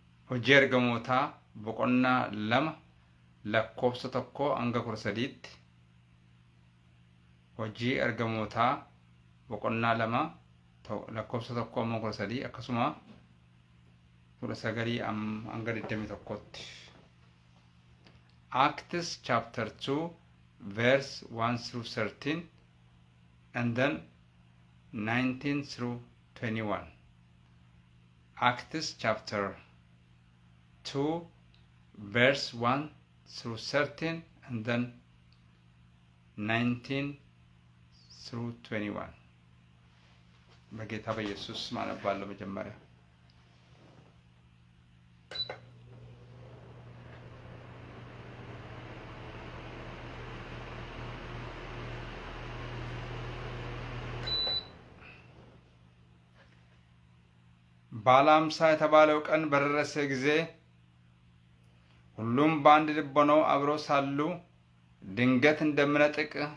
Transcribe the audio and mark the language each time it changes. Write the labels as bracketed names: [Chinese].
[Oromo] hojii ergamoota boqonnaa 2 lakkoofsa 1 hanga 13 hojii ergamoota boqonnaa 2 lakkoofsa 1 hanga 13 akkasuma 19 hanga 21tti. [English] Acts chapter 2 verse 1 through 13 and then 19 through 21. Acts chapter 2 verse 1 through 13 and then 19 through 21. [Amharic] በጌታ በኢየሱስ ስም አነባለሁ። መጀመሪያ ባለ ሃምሳ የተባለው ቀን በደረሰ ጊዜ ሁሉም በአንድ ልብ ሆነው አብረው ሳሉ ድንገት እንደሚነጥቅ